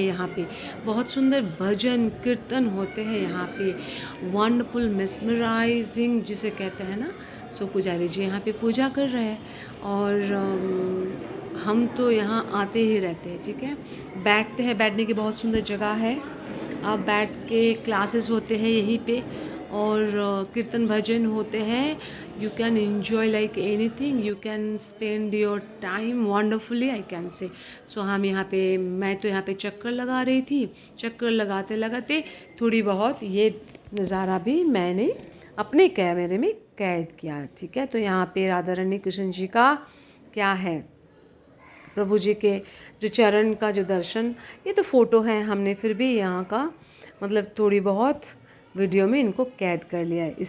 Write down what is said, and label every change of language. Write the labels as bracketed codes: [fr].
[hi] यहाँ पे बहुत सुंदर भजन कीर्तन होते हैं यहाँ पे, वंडरफुल मेस्मराइजिंग जिसे कहते हैं ना। सो पुजारी जी यहाँ पे पूजा कर रहे हैं और हम तो यहाँ आते ही रहते हैं, ठीक है। बैठते हैं, बैठने की बहुत सुंदर जगह है। आप बैठ के क्लासेस होते हैं यहीं पे। और कीर्तन भजन होते हैं। [en] You can enjoy like anything, you can spend your time wonderfully, I can say। [hi] सो हम यहाँ पे, मैं तो यहाँ पे चक्कर लगा रही थी। चक्कर लगाते लगाते थोड़ी बहुत ये नज़ारा भी मैंने अपने कैमरे में कैद किया, ठीक है। तो यहाँ पे राधा रानी कृष्ण जी का क्या है, प्रभु जी के जो चरण का जो दर्शन, ये तो फ़ोटो है, हमने फिर भी यहाँ का मतलब थोड़ी बहुत वीडियो में इनको कैद कर लिया है।